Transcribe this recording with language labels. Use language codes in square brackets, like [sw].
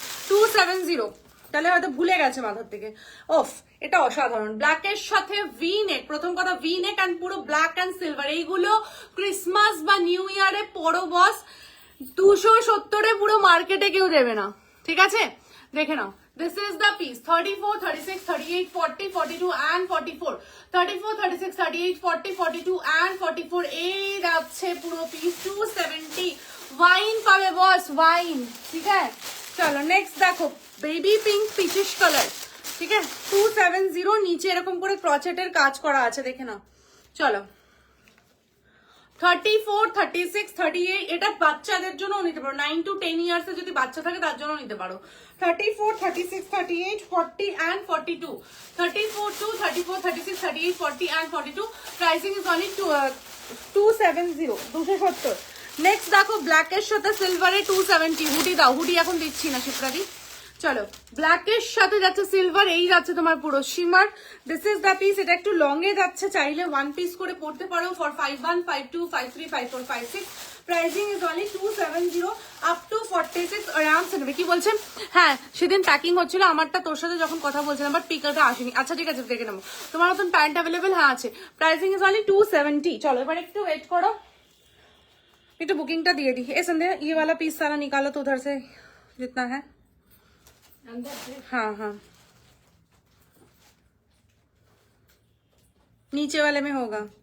[bn] 270, তাহলে হয়তো ভুলে গেছে মাথার থেকে। ওফ, এটা অসাধারণ, ব্ল্যাক এর সাথে ভি নেক, প্রথম কথা ভি নেক অ্যান্ড পুরো ব্ল্যাক অ্যান্ড সিলভার, এইগুলো ক্রিসমাস বা নিউ ইয়ারে পরো বস, 270 পুরো মার্কেটে কেউ দেবে না, ঠিক আছে, দেখে নাও। [en] This is the piece, 34, 36, 38, 40, 42 and 44, 34, 36, 38, 40, 42 and 44, [bn] এই যাচ্ছে পুরো পিস [en] 270। [bn] ওয়াইন পাবে বস, ওয়াইন, ঠিক আছে। চলো নেক্সট দেখো, বেবি পিঙ্ক পিচিশ কালার, ঠিক আছে, 270, নিচে এরকম করে ক্রচেটের কাজ করা আছে, দেখে নাও। চলো 34, 36, 38, এটা বাচ্চাদের জন্য নিতে পারো, 9 to 10 ইয়ার্স এর যদি বাচ্চা থাকে তার জন্য নিতে পারো। [en] 34, 36, 38, 40 and 42, 34 to 34, 36, 38, 40 and 42, pricing is only 270, 270। [bn] Next দেখো, ব্ল্যাক এর সাথে সিলভারে 270, হুডি দাও, হুডি এখন দিচ্ছি না শিপ্রাদি। চলো ব্ল্যাক এর সাথে যাচ্ছে সিলভার, এই যাচ্ছে তোমার পুরো shimmer. [en] this is the piece, [bn] এটা একটু লং এ যাচ্ছে, চাইলে 1 পিস করে পড়তে পারো for 51, 52, 53, 54, 56, [en] Pricing is only 270 up to 46। [bn] আরামসে নেবে। কি বলছেন? হ্যাঁ সেদিন প্যাকিং হচ্ছিল আমারটা, তোর সাথে যখন কথা বলছিলাম, বাট পিকারটা আসেনি। আচ্ছা ঠিক আছে, দেখে নেবো। তোমার মতন প্যান্ট অ্যাভেলেবেল? হ্যাঁ আছে। [en] Pricing is only 270। [bn] চলো এবার একটু ওয়েট করো, একটু বুকিংটা দিয়ে दी। [hi] ए संध्या ये वाला पीस सारा निकालो तो उधर से जितना है अंदर से। हाँ हाँ नीचे वाले में होगा।